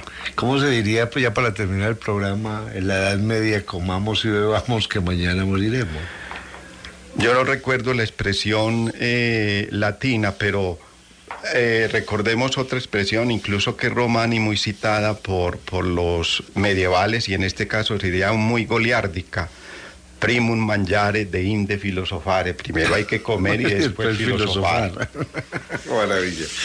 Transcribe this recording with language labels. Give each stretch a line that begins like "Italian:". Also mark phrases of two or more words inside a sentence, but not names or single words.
Spanish: ¿Cómo se diría, pues ya para terminar el programa, en la Edad Media, comamos y bebamos que mañana moriremos? Yo no recuerdo la expresión latina, pero recordemos otra expresión, incluso que es romana y muy citada por los medievales, y en este caso sería muy goliárdica.
Latin: Primum mangiare de inde filosofare.
Spanish: Primero hay que comer y después filosofar. Maravilla.